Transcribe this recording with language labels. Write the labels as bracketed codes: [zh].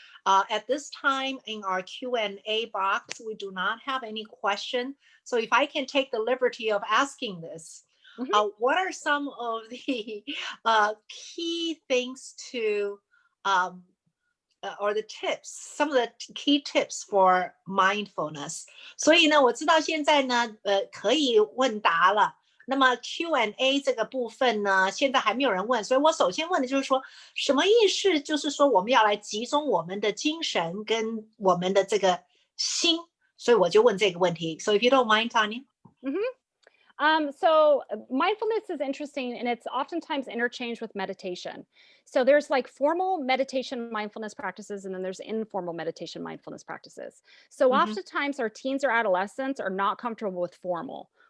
[en] At this time in our Q&A box, we do not have any question. So if I can take the liberty of asking this, what are some of the key things to, or the tips, some of the key tips for mindfulness? [zh] 所以呢，我知道现在呢，可以问答了。那么 Q&A 这个部分呢，现在还没有人问，所以我首先问的就是说，什么意思？就是说我们要来集中我们的精神跟我们的这个心，所以我就问这个问题。 [en] So if you don't mind, Tonya. So mindfulness is interesting, and it's oftentimes interchanged with meditation. So there's like formal meditation mindfulness practices, and then there's informal meditation mindfulness practices. So oftentimes our teens or adolescents are not comfortable with formal.